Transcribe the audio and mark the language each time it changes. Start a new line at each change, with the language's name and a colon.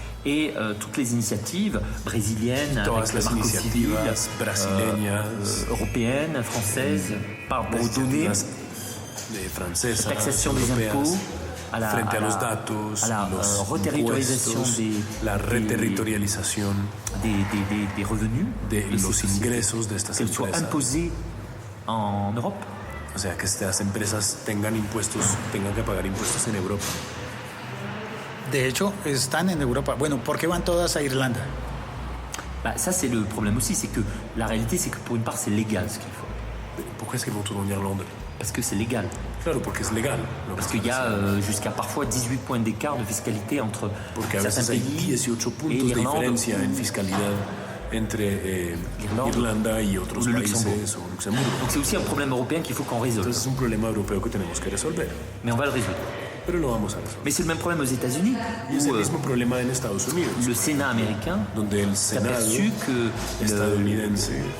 French: Et toutes les initiatives brésiliennes,
Spanish: todas las iniciativas brasileñas,
French: européennes, françaises, pour donner
Spanish: francesas,
French: taxation des impôts,
Spanish: frente a los datos, los reterritorialización la reterritorialización
French: des revenus,
Spanish: de los ingresos de estas empresas,
French: imposés en Europe.
Spanish: O sea, que estas empresas tengan que pagar impuestos en Europa. De hecho, están en Europa. Bueno, ¿por qué van todas a Irlanda?
French: Ça, c'est le problème aussi, c'est que la réalité, c'est que pour une part, c'est légal ce qu'ils font. Pourquoi est-ce qu'ils vont tout en Irlande? Parce que c'est légal.
Spanish: Claro, porque es legal.
French: Parce qu'il y a jusqu'à parfois 18 points d'écart de fiscalité entre certains pays
Spanish: 18 puntos de diferencia en fiscalidad entre Irlanda y otros países o Luxemburgo.
French: Donc c'est aussi un problème européen qu'il faut qu'on résolve.
Spanish: Entonces es un problema europeo que tenemos que resolver.
French: Mais on va le résoudre.
Spanish: Pero lo vamos a resolver.
French: Mais c'est le même problème aux États-Unis.
Spanish: Es el mismo problema en Estados Unidos.
French: Le Sénat américain
Spanish: donde el Senado estadounidense